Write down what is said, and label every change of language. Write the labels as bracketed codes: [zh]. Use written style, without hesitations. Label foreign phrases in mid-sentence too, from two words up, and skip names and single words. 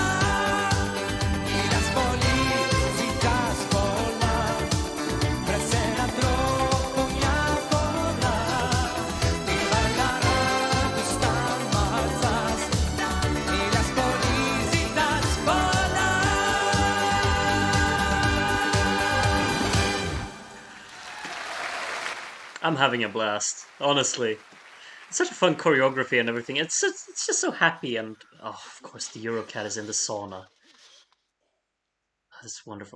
[el] Μιλάς πολύ, ζητάς πολλά, βρες έναν τρόπο μια φορά. Τη βαλάδα του σταματάς. Μιλάς πολύ, ζητάς πολλά. [en] I'm having a blast, honestly. It's such a fun choreography and everything. It's just so happy, and oh, of course, the Eurocat is in the sauna. That's wonderful.